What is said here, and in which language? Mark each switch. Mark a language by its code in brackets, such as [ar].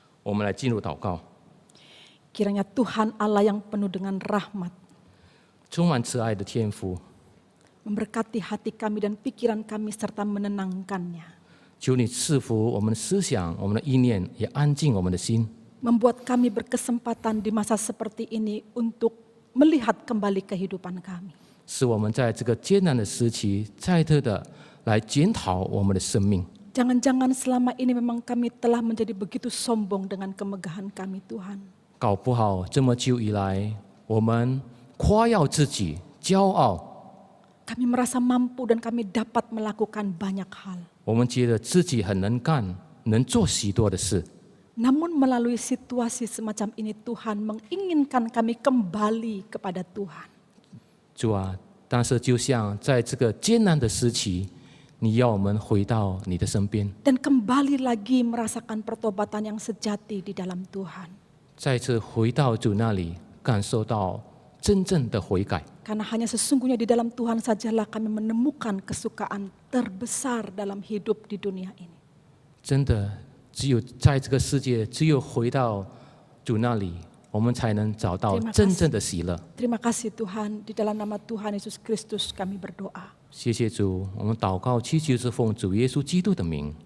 [zh] 我们来进入祷告。 [id] Kiranya Tuhan Allah yang penuh dengan rahmat [zh] 充满慈爱的天父， [id] memberkati hati kami dan pikiran kami serta menenangkannya. [zh] 求你赐福我们的思想、我们的意念，也安静我们的心。 [id] Membuat kami berkesempatan di masa seperti ini untuk melihat kembali kehidupan kami. [zh] 使我们在这个艰难的时期，再次的来检讨我们的生命。 [id] Jangan-jangan selama ini memang kami telah menjadi begitu sombong dengan kemegahan kami Tuhan. [zh] 搞不好这么久以来，我们夸耀自己、骄傲， [id] Kami merasa mampu dan kami dapat melakukan banyak hal. [zh] 我们觉得自己很能干，能做许多的事。 [id] Namun melalui situasi semacam ini Tuhan menginginkan kami kembali kepada Tuhan. [zh] 主啊，但是就像在这个艰难的时期，你要我们回到你的身边， [id] Dan kembali lagi merasakan pertobatan yang sejati di dalam Tuhan. [zh] 再次回到主那里，感受到真正的悔改。 [id] Karena hanya sesungguhnya di dalam Tuhan sajalah kami menemukan kesukaan terbesar dalam hidup di dunia ini. [zh] 真的，只有在这个世界，只有回到主那里，我们才能找到 [id] Terima kasih. [zh] 真正的喜乐。 [id] Terima kasih Tuhan, di dalam nama Tuhan Yesus Kristus kami berdoa. [zh] 谢谢主，我们祷告祈求是奉主耶稣基督的名，